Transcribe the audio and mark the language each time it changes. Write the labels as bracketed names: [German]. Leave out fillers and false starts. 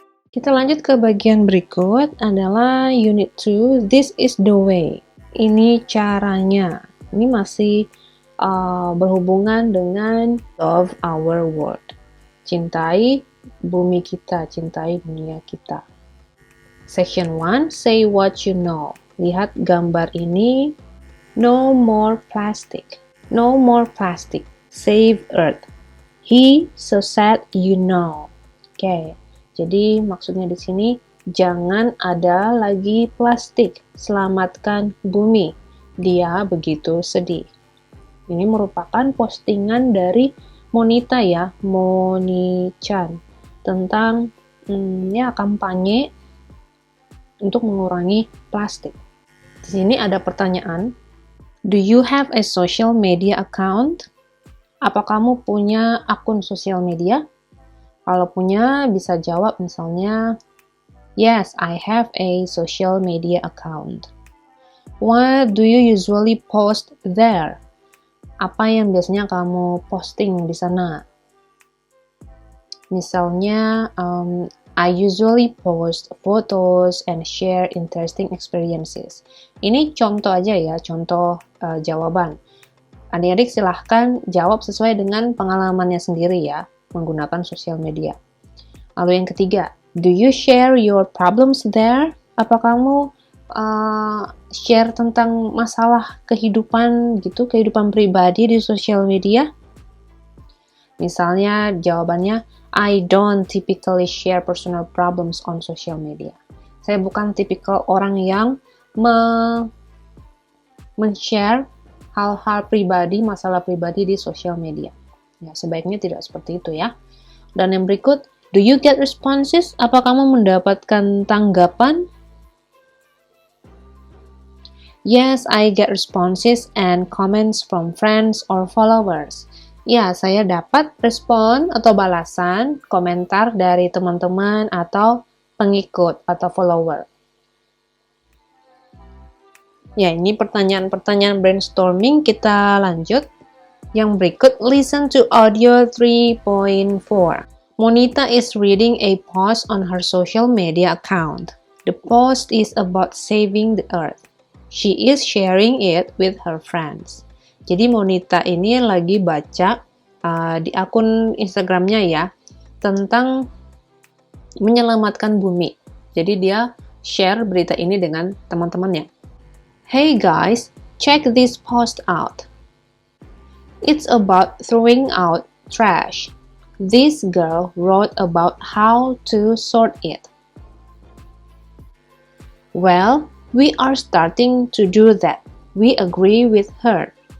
[Indonesian] Kita lanjut ke bagian berikut adalah unit 2, [English] this is the way. [Indonesian] Ini caranya. Ini masih berhubungan dengan [English] love our world. [Indonesian] Cintai bumi kita, cintai dunia kita. [English] Section 1, say what you know. [Indonesian] Lihat gambar ini. [English] No more plastic. No more plastic. Save Earth. He so sad you know. Oke. [Indonesian] Jadi maksudnya di sini jangan ada lagi plastik. Selamatkan bumi. Dia begitu sedih. Ini merupakan postingan dari Monita ya, Moni-chan, tentang kampanye untuk mengurangi plastik. Di sini ada pertanyaan, [English] do you have a social media account? [Indonesian] Apa kamu punya akun sosial media? Kalau punya, bisa jawab misalnya, [English] yes, I have a social media account. What do you usually post there? [Indonesian] Apa yang biasanya kamu posting di sana? Misalnya, [English] I usually post photos and share interesting experiences. [Indonesian] Ini contoh aja ya, contoh jawaban. Adik-adik silahkan jawab sesuai dengan pengalamannya sendiri ya, menggunakan sosial media. Lalu yang ketiga, [English] do you share your problems there? [Indonesian] Apa kamu share tentang masalah kehidupan gitu, kehidupan pribadi di sosial media? Misalnya jawabannya, [English] I don't typically share personal problems on social media. [Indonesian] Saya bukan tipikal orang yang men-share hal-hal pribadi, masalah pribadi di sosial media. Ya, sebaiknya tidak seperti itu ya. Dan yang berikut, [English] do you get responses? [Indonesian] Apa kamu mendapatkan tanggapan? [English] Yes, I get responses and comments from friends or followers. [Indonesian] Ya, saya dapat respon atau balasan, komentar dari teman-teman atau pengikut atau follower. Ya, ini pertanyaan-pertanyaan brainstorming, kita lanjut. Yang berikut, [English] listen to audio 3.4. Monita is reading a post on her social media account. The post is about saving the earth. She is sharing it with her friends. [Indonesian] Jadi Monita ini lagi baca di akun Instagramnya ya, tentang menyelamatkan bumi. Jadi dia share berita ini dengan teman-temannya. [English] Hey guys, check this post out. It's about throwing out trash. This girl wrote about how to sort it. Well, we are starting to do that. We agree with her.